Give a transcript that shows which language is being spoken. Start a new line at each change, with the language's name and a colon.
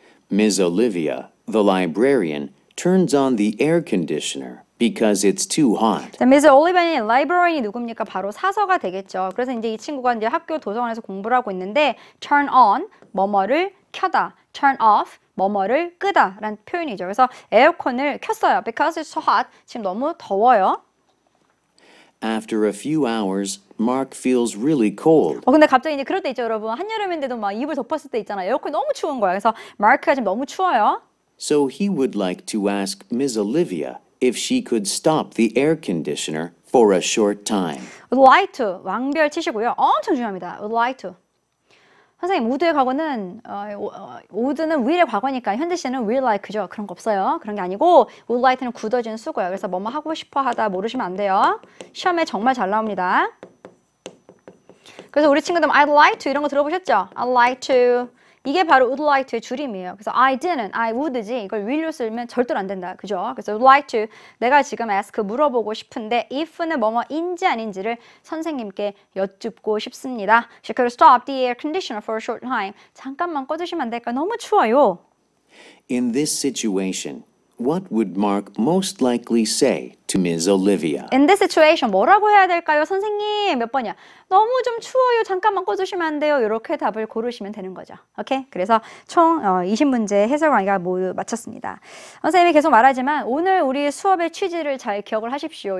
English: Ms. Olivia, the librarian, turns on the air conditioner because it's too hot.
Korean: 자, 미스 올리버니 라이브러리이 누굽니까? 바로 사서가 되겠죠. 그래서 이제 이 친구가 이제 학교 도서관에서 공부를 하고 있는데 turn on 뭐뭐를 켜다, turn off 뭐뭐를 끄다 라는 표현이죠. 그래서 에어컨을 켰어요.
English: Because it's so hot.
Korean: 지금 너무 더워요.
English: After a few hours, Mark feels really cold.
Korean: 근데 갑자기 이제 그럴 때 있죠, 여러분. 한여름인데도 막 이불 덮었을 때 있잖아요. 에어컨이 너무 추운 거야. 그래서 마크가 지금 너무 추워요.
English: So he would like to ask Ms. Olivia if she could stop the air conditioner for a short time. Would like to 왕별 치시고요.
Korean: 엄청 중요합니다.
English: Would like to.
Korean: 선생님, would의 과거는 would는 will의 과거니까 현재 시는 will like죠. 그런 거 없어요. 그런 게 아니고 would like는 굳어진 수고예요. 그래서 뭐뭐 하고 싶어 하다 모르시면 안 돼요. 시험에 정말 잘 나옵니다. 그래서 우리 친구들
English: I'd like to
Korean: 이런 거 들어보셨죠?
English: I'd like to
Korean: 이게 바로
English: would like to의 줄임이에요.
Korean: 그래서 I didn't, I would지 이걸 will로 쓰면 절대로 안 된다. 그죠? 그래서 would like to 내가 지금 ask 물어보고 싶은데 if는 뭐뭐인지 아닌지를 선생님께 여쭙고 싶습니다.
English: She could stop the air conditioner for a short time.
Korean: 잠깐만 꺼주시면 안 될까? 너무 추워요.
English: In this situation, what would Mark most likely say to Ms. Olivia? In this situation
Korean: 뭐라고 해야 될까요? 선생님 몇 번이야? 너무 좀 추워요. 잠깐만 꺼주시면 안 돼요. 이렇게 답을 고르시면 되는 거죠. 오케이? 그래서 총 20문제 해설 강의가 모두 마쳤습니다. 선생님이 계속 말하지만 오늘 우리 수업의 취지를 잘 기억을 하십시오.